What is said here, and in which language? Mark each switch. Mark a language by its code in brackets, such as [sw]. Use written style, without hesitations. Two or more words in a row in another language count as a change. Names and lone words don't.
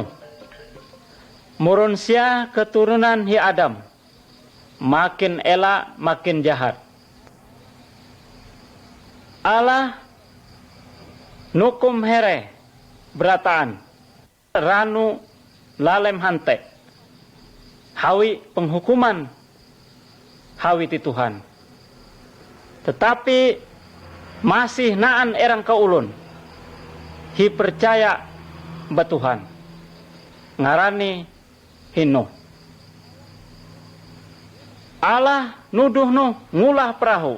[nij] Murunsia keturunan hi Adam. Makin elak makin jahat. Allah nukum here berataan. Ranu lalem hante. Hawi penghukuman. Hawi ti Tuhan. [id] Tetapi masih [nij] naan erang kaulun. Hi percaya batuhan. Ngarani hinu. Allah nuduh Nuh ngulah perahu.